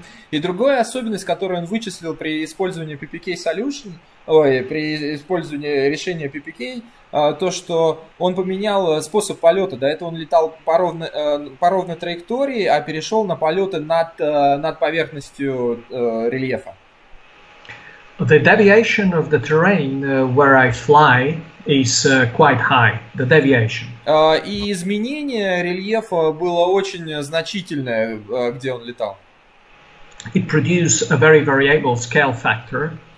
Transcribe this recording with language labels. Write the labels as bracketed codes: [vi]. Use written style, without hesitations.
[ru] И другая особенность, которую он вычислил при использовании PPK Solution, при использовании решения PPK, то, что он поменял способ полета. До этого он летал по ровной траектории, а перешел на полеты над поверхностью рельефа. [en] The deviation of the terrain where I fly is quite high. The deviation. [ru] И изменение рельефа было очень значительное, где он летал. [en] It produced a very variable scale factor.